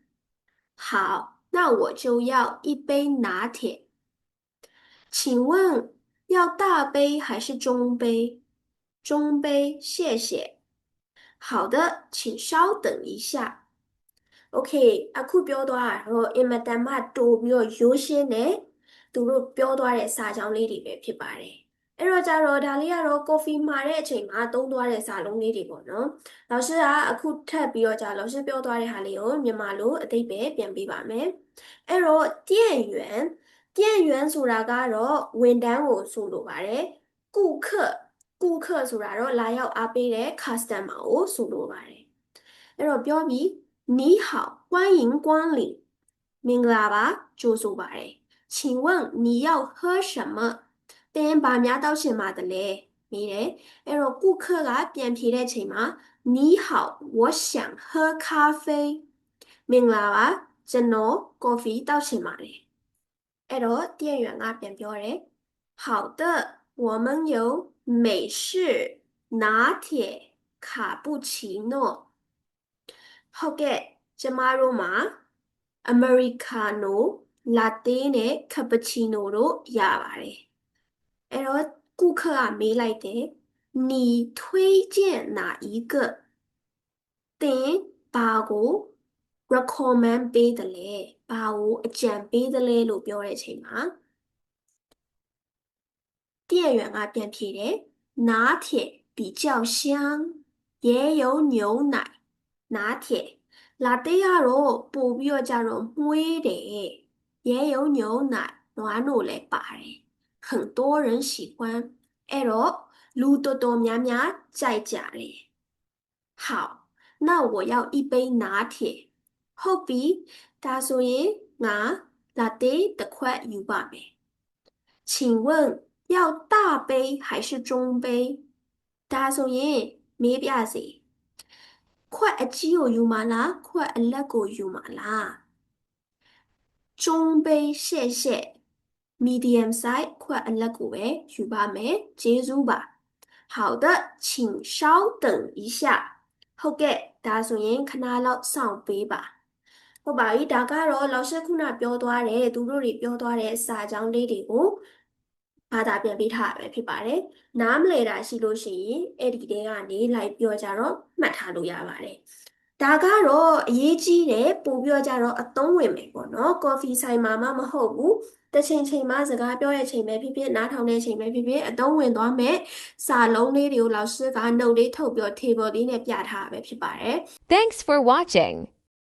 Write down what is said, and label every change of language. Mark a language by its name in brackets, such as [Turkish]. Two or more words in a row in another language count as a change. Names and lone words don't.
[Chinese] 好，那我就要一杯拿铁。请问要大杯还是中杯？中杯，谢谢。好的，请稍等一下。 [Burmese] Okay အခုပြောသွားတာတော့အင်မတန်မှတိုးပြီးတော့ရိုးရှင်းတယ်သူတို့ပြောသွားတဲ့စာကြောင်းလေးတွေပဲဖြစ်ပါတယ်အဲ့တော့ကြတော့ဒါလေးကတော့ coffee မှာတဲ့အချိန်မှာသုံးသွားတဲ့စာလုံးလေးတွေပေါ့နော်老师ကအခုထပ်ပြီးတော့ကြာ老师 ပြောသွားတဲ့ဟာလေးကိုမြန်မာလိုအတိတ်ပဲပြန်ပေးပါမယ်အဲ့တော့店员ဆိုတာကတော့ဝန်ထမ်းကိုဆိုလိုပါတယ်顾客ဆိုတာတော့လာရောက်အားပေးတဲ့ customer ကိုဆိုလိုပါတယ်အဲ့တော့ပြောပြီး你 [Chinese] 好欢迎光临 [Burmese] မင်္ဂလာပါကြိုဆိုပါတယ် [Chinese] 请问你要喝什么 [Burmese] သင်ဘာများတောက်ရှင်ပါသလဲမေးတယ်အဲ့တော့顾客ကပြန်ဖြေတဲ့ချိန်မှာ [Chinese] 你好我想喝咖啡 [Burmese] မင်္ဂလာပါကျွန်တော်ကော်ဖီတောက်ရှင်ပါတယ် အဲ့တော့店员ကပြန်ပြောတယ် [Chinese] 好的我们有美式拿铁卡 [Burmese] 布奇诺ဟုတ်ကဲ့ကျမတို့မှာအမေရိကာနိုလာတေးနဲ့ကပချီနိုတို့ရပါတယ်အဲ့တော့顾客ကမေးလိုက်တယ် [Chinese] 你推荐哪一个 [Burmese] သင်ဘာကို recommend ပေးတယ်လဲဘာကိုအကြံပေးတယ်လဲလို့ပြောတဲ့အချိန်မှာ 店员ကပြန်ဖြေတယ် [Chinese] 拿铁比较香也有牛奶拿铁 [Burmese] လာတေးကတော့ပို့ပြီးတော့ကြတော့မွှေးတယ် [Chinese] 也有牛奶 [Burmese] နွားနို့လည်းပါတယ် [Chinese] 很多人喜欢 [Burmese] အဲ့တော့လူတော်တော်များများကြိုက်ကြတယ် [Chinese] 好那我要一杯拿 [Burmese] 铁ဟုတ်ပြီဒါဆိုရင်ငါလာတေးတစ်ခွက်ယူပါမယ် [Chinese] 请问要大杯还是中杯 [Burmese] ဒါဆိုရင်မေးပြစေခွက်အကြီးကိုယူမှာလားခွက်အလက်ကိုယူ မှာလား [Chinese] 中杯谢谢 [English] medium size [Burmese] ခွက်အလက်ကိုပဲယူပါမယ်ကျေးဇူးပါ [Chinese] 好的请稍等一下 [Burmese] ဟုတ်ကဲ့ဒါဆိုရင်ခဏလောက် စောင့်ပေးပါဟုတ်ပါပြီဒါကတော့老师ခုနပြောသွားတယ်သူတို့တွေပြောသွားတဲ့စာကြောင်းလေးတွေကိုဘာသာပြန်ပေးထားရပဲဖြစ်ပါတယ်နားမလည်တာရှိလို့ရှိရင်အဲ့ဒီတဲကနေလိုက်ပြောကြတော့မှတ်ထားလို့ရပါတယ်ဒါကတော့အရေးကြီးတယ်ပို့ပြောကြတော့အသုံးဝင်မယ်ပေါ့နော်ကော်ဖီဆိုင်မှာမှမဟုတ်ဘူးတစ်ချိန်မှစကားပြောတဲ့ချိန်ပဲဖြစ်ဖြစ်နားထောင်တဲ့ချိန်ပဲဖြစ်ဖြစ်အသုံးဝင်သွားမယ်စာလုံးလေးတွေကို老师ကနှုတ်လေးထုတ်ပြီး table လေးနဲ့ပြထားရပဲဖြစ်ပါတယ် [English] Thanks for watching.